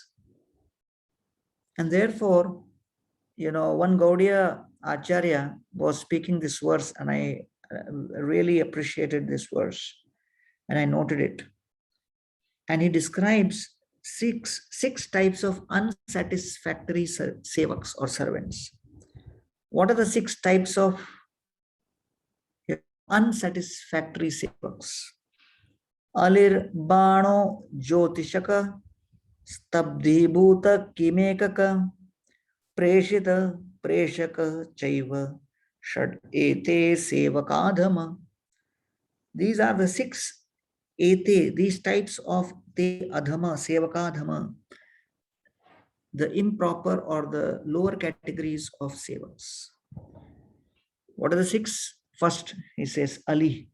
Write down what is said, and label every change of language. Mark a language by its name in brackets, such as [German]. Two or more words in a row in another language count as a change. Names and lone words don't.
[English] And therefore, one Gaudiya Acharya was speaking this verse, and I really appreciated this verse, and I noted it. And he describes six types of unsatisfactory sevaks or servants. What are the six types of unsatisfactory sevaks? [Sanskrit] अलिर् बानो ज्योतिषक, स्तब्धीभूत किमेकक, प्रेषित प्रेषक चैव, षड एते sevakadhama. [English] These are the six ete, these types of [Sanskrit] ते अधम, सेवकाधम, [English] the improper or the lower categories of sevaks. What are the six? First, he says Ali.